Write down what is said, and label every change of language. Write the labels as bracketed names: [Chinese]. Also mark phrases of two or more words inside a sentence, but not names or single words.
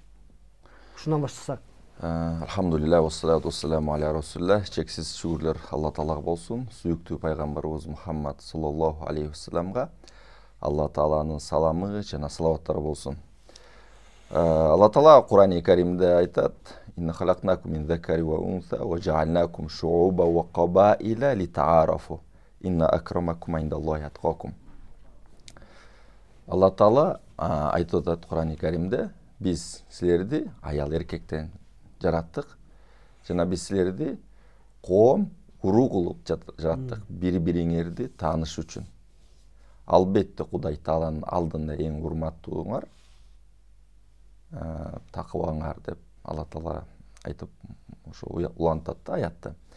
[Kyrgyz] Ушундан баштасак. [Arabic] الحمد لله والصلاة والسلام على رسول الله. [Kyrgyz] Чексиз шүгүрлөр Алла Таалага болсун. Сүйүктүү пайгамбарыбыз Мухаммад [Arabic] صلى الله عليه وسلم [Kyrgyz] Алла Тааланын саламы жана салаваттары болсун. Алла Таала Кур'ани Каримде айтат: [Arabic] "إنا خلقناكم من ذكر وأنثى وجعلناكم شعوبا وقبائل لتعارفوا. إن أكرمكم عند الله أتقاكم." [Kyrgyz] Алла Таала айтып атат Кур'ани Каримде: "Биз силерди аял эркектен жараттык жана биз силерди коом, уруу кылып жараттык, бири-бириңерди тааныш үчүн. Албетте Кудай Тааланын алдында эң урматтууңар такыбаңар" деп Алла Таала айтып ошо улантат да аятты.